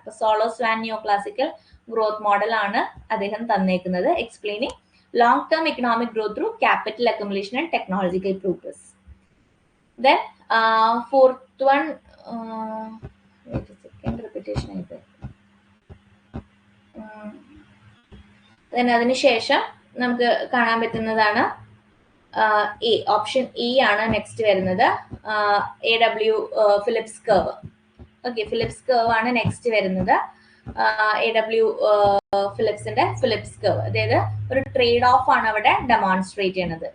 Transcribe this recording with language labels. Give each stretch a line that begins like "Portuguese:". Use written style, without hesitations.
Malayalam: അപ്പൊ
English: Solow Swan new classical growth model
Malayalam: ആണ് അദ്ദേഹം തന്നേക്കുന്നത്,
English: Explaining long term economic growth through capital accumulation and technological progress. Then fourth one, wait a second, repetition
Malayalam: ആയിട്ട്. then അതിന് ശേഷം നമുക്ക് കാണാൻ പറ്റുന്നതാണ് ഓപ്ഷൻ എ ആണ് നെക്സ്റ്റ് വരുന്നത്, AW Phillips curve. Okay, Phillips curve ആണ് നെക്സ്റ്റ് വരുന്നത്. AW ഫിലിപ്സിന്റെ ഫിലിപ്സ് കർവ്, അതായത് ഒരു ട്രേഡ് ഓഫ് ആണ് അവിടെ ഡെമോൺസ്ട്രേറ്റ് ചെയ്യണത്.